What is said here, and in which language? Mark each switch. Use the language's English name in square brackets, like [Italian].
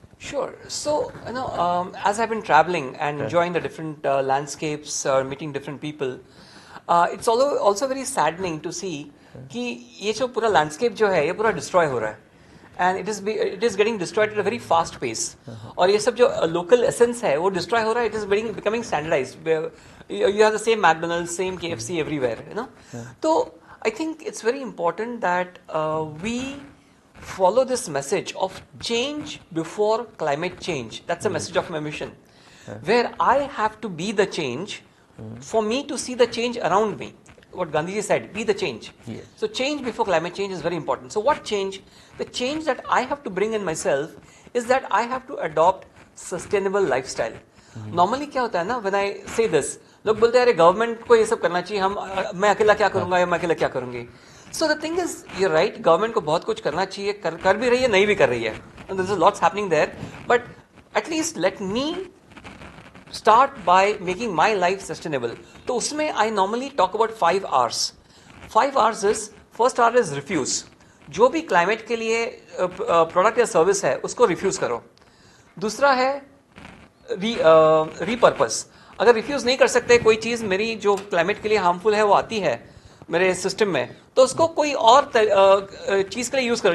[English] Sure. So, as I've been traveling and enjoying the different landscapes, meeting different people, it's also very saddening to see [Hindi] कि ये जो पूरा landscape जो है, ये पूरा destroy हो रहा है. [English] And it is getting destroyed at a very fast pace. [Hindi] और ये सब जो local essence है, वो destroy हो रहा है. [English] It is becoming standardized. You have the same McDonald's, same KFC everywhere. So I think it's very important that we follow this message of change before climate change. That's the message of my mission, where I have to be the change for me to see the change around me. What Gandhiji said, be the change. Yes. So change before climate change is very important. So what change? The change that I have to bring in myself is that I have to adopt sustainable lifestyle. [Hindi] Normally क्या होता है ना, [English] when I say this, [Hindi] लोग बोलते हैं अरे government को ये सब करना चाहिए, मैं अकेला क्या करूंगा या मैं अकेला क्या करूंगी. [English] So the thing is, you're right, [Hindi] government को बहुत कुछ करना चाहिए, कर भी रही है, नहीं भी कर रही है. [English] And there's lots happening there, but at least let me start by making my life sustainable. [Hindi] तो उसमें [English] I normally talk about 5 R's. 5 R's is, first R is refuse. [Hindi] जो भी क्लाइमेट के लिए प्रोडक्ट या सर्विस है उसको रिफ्यूज करो. दूसरा है रीपर्पस. अगर रिफ्यूज नहीं कर सकते, कोई चीज मेरी जो क्लाइमेट के लिए हार्मफुल है वो आती है मेरे सिस्टम में, तो उसको कोई और चीज के लिए यूज करो.